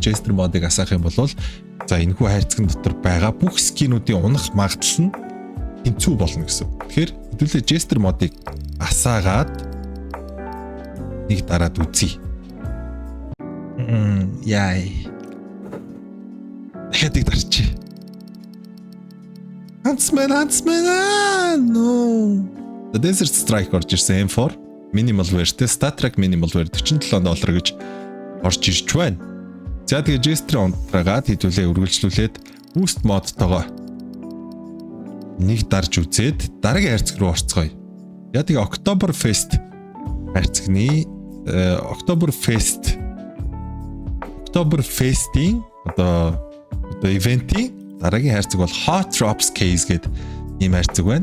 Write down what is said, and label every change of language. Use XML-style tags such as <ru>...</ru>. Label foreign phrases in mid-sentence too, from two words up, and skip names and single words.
<mn>Jester модыг асаах юм бол за энэхүү хайрцагт дотор байгаа бүх скинүүдийн унах магадлал нь тэнцүү болно гэсэн. Тэгэхээр хэдүүлээ Jester модыг асаагаад нэг дараад үзье. Яй. Дахиад дарчих. Huntsman no. The Desert Strike орж ирсэн M4</mn> <en>Minimal Wear-</en> <mn>тэй Star Trek</mn> <en>Minimal Wear</en> <mn>$47 гэж орж ирж байна. За тэгээ Jester онтрагаад хэдүүлээ үргэлжлүүлээд Boost модтойгоо нэг дарж үзээд дараагийн хайрцаг руу орцгоё. За тэгээ Oktoberfest хайрцагны Oktoberfest-ийн одоо ивентийн дараагийн хайрцаг бол Hot Drops Case гэдэг ийм хайрцаг байна.</mn>